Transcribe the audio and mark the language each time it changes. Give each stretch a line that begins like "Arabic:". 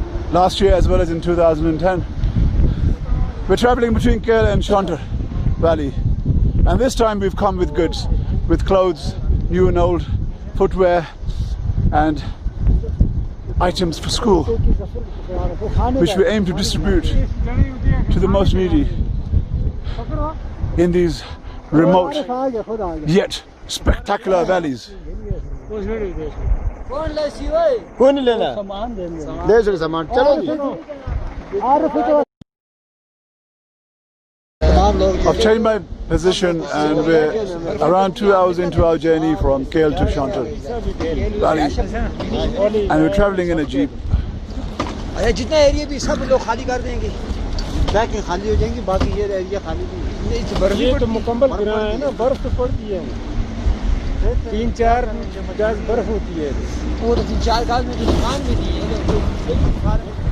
English: last year as well as in 2010, we're traveling between Kerala and Chantar Valley, and this time we've come with goods, with clothes, new and old, footwear and items for school, which we aim to distribute to the most needy in these remote yet spectacular valleys.
Hindi: कोई नहीं लेना, ले चलो सामान, चलो जी।
English: I've changed my position and we're around 2 hours into our journey from KL to Chantar Valley, and we're traveling in a jeep.
Hindi: अरे जितना area भी सब लोग खाली कर देंगे, बैकें खाली हो जाएंगी, बाकी ये एरिया खाली नहीं। ये तो मुकम्मल गिरा है ना, बर्फ तो पड़ती है, 3-4 गज बर्फ होती है। वो तो 3-4 गज में दुकान भी नहीं है,